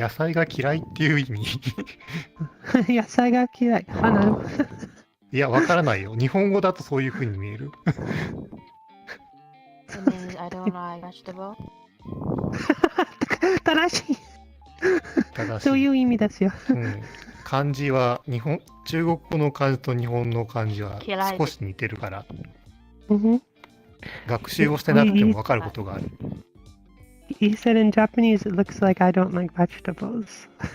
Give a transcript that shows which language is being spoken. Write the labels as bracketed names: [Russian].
[Japanese] 野菜が嫌いっていう意味。野菜が嫌い。あ、なるほど。いや、わからないよ。日本語だとそういう風に見える。 [English] It means I don't like vegetable. [Japanese] 正しい。正しい。そういう意味ですよ。漢字は中国語の漢字と日本の漢字は少し似てるから、学習をしてなくても分かることがある。 [English] He said in Japanese it looks like I don't like vegetables.